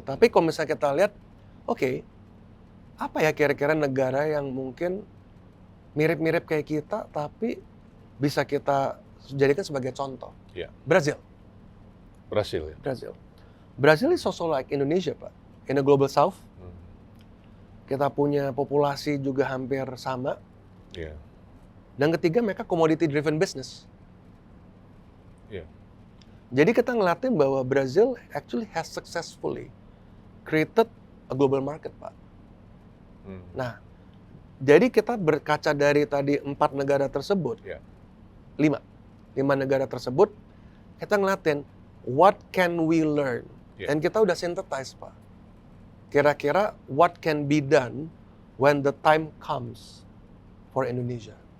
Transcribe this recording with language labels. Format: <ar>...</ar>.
<id>Tapi kalau misalnya kita lihat, oke, apa ya kira-kira negara yang mungkin mirip-mirip kayak kita, tapi bisa kita jadikan sebagai contoh? Brazil.</id> <en>Brazil is also like Indonesia, Pak. In the global south,</en> <id>kita punya populasi juga hampir sama. Dan ketiga, mereka</id> <en>commodity driven business.</en> <id>Jadi kita ngeliatin bahwa</id> <en>Brazil actually has successfully created a global market, Pak. Nah,</en> <id>Jadi kita berkaca dari tadi 4 negara tersebut, Ya. 5 negara tersebut, kita ngeliatin</id> <en>what can we learn,</en> <id>Ya. dan kita udah synthesize,</id> <en>Pak.</en> <id>Kira-kira</id> <en>what can be done when the time comes for Indonesia.</en>